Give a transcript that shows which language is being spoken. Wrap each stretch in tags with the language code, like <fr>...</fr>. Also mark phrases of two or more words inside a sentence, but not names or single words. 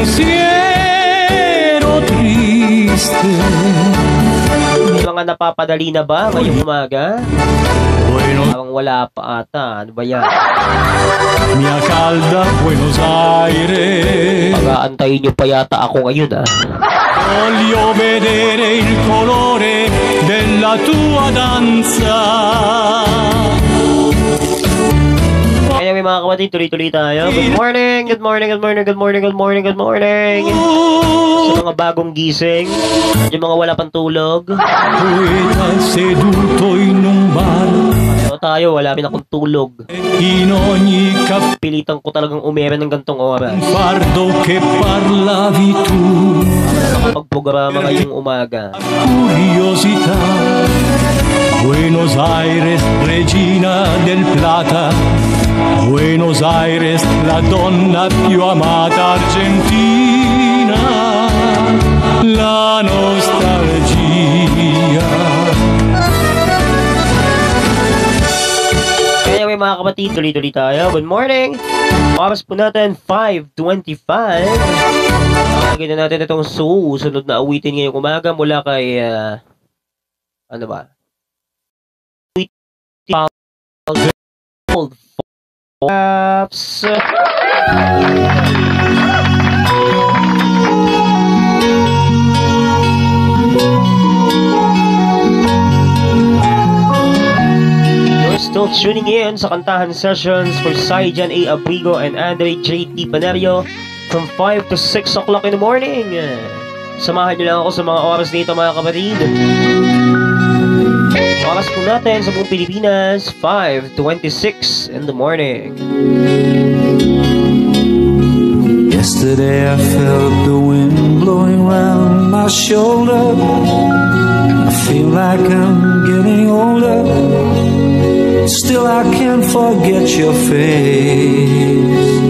<tl>May mga napapadali na ba ngayong umaga? Parang wala pa ata. Ano ba yan?</tl> <it>Mia calda Buenos Aires.</it> <tl>Pag-aantayin nyo pa yata ako ngayon, ah.</tl> <it>Voglio vedere il colore della tua danza.</it> <tl>Kaya may mga kapatid, tuloy-tuloy tayo.</tl> <en>Good morning, good morning, good morning, good morning, good morning, good morning.</en> <tl>Sa mga bagong gising, at yung mga wala pang tulog.</tl> <it>Poeta seduto in un bar.</it> <tl>So tayo, wala rin akong tulog.</tl> <it>In ogni</it> <tl>Pilitan ko talagang umera ng gantong oras.</tl> <it>fardo che parlavi tu.</it> <tl>Pagprograma ngayong umaga.</tl> <it>Curiosità. Buenos Aires, regina del Plata. Buenos Aires, la donna più amata argentina. La nostalgia.</it> <tl>Kaya may mga kapatid, tuloy-tuloy tayo.</tl> <en>Good morning!</en> <tl>Oras po natin, 5:25. Lagyan na natin itong susunod na awitin ngayong umaga mula kay, ano ba? Old Fox.</tl> <en>Still tuning in</en> <tl>sa Kantahan Sessions for Saijan A. Abrigo and Andre J.T.</tl> <en>Panerio from 5 to 6 o'clock in the morning.</en> <tl>Samahan nyo lang ako sa mga oras dito, mga kapatid. Oras po natin sa buong Pilipinas, 5:26</tl> <en>in the morning. Yesterday I felt the wind blowing round my shoulder. I feel like I'm getting older. Still I can't forget your face.</en>